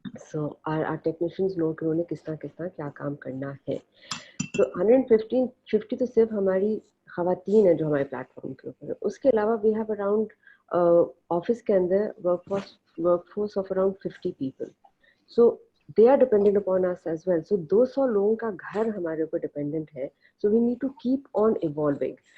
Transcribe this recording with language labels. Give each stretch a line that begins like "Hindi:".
Urdu: So are technicians نو کہ انہوں نے کس طرح کیا کام کرنا ہے. تو 150 تو صرف ہماری خواتین ہیں جو ہمارے پلیٹ فارم کے اوپر ہے. اس کے علاوہ
English: we have around
Urdu: آفس کے اندر
English: Work force of around 50 people. So they are dependent upon us as well.
Urdu: So 200 لوگوں کا گھر ہمارے اوپر ڈیپینڈنٹ ہے.
English: So we need to keep on evolving.